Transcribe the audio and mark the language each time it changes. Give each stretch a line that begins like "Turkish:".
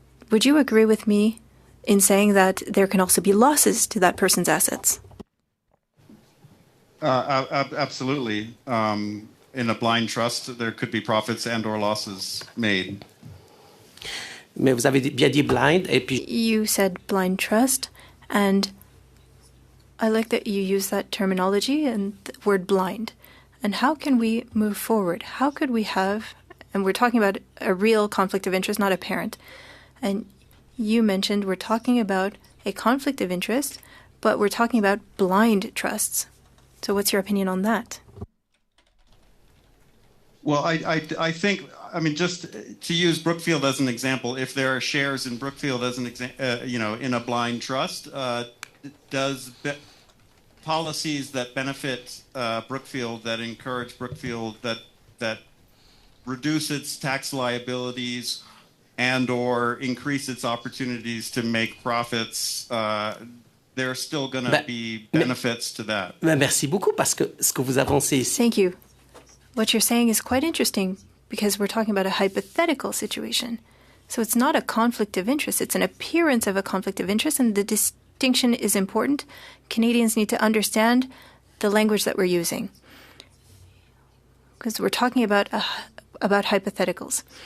English: Would you agree with me in saying that there can also be losses to that person's assets? Absolutely. In a blind trust, there could be profits and or losses made.
French: Mais vous avez bien dit blind, et puis...
English: You said blind trust, and I like that you use that terminology and the word blind. And how can we move forward? How could we have, and we're talking about a real conflict of interest, not apparent. And you mentioned we're talking about a conflict of interest, but we're talking about blind trusts. So what's your opinion on that? Well, I think, I mean, just to use Brookfield as an example, if there are shares in Brookfield as an in a blind trust, does policies that benefit Brookfield, that encourage Brookfield, that reduce its tax liabilities and or increase its opportunities to make profits, there are still going to be benefits to that.
French: Merci beaucoup, parce que ce que vous avancez ici...
English: Thank you. What you're saying is quite interesting because we're talking about a hypothetical situation. So it's not a conflict of interest. It's an appearance of a conflict of interest, and the distinction is important. Canadians need to understand the language that we're using because we're talking about hypotheticals.